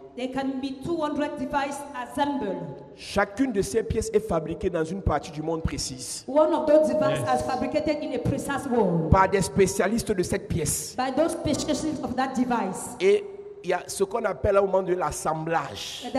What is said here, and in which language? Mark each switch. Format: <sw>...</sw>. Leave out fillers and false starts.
<en>There can be 200 devices assembled.</en> <fr>Chacune de ces pièces est fabriquée dans une partie du monde précise.</fr> <en>One of those devices is fabricated in a precise world.</en> <fr>Par des spécialistes de cette pièce.</fr> <en>By those specialists of that device.</en> <fr>Et il y a ce qu'on appelle à un moment de l'assemblage.</fr>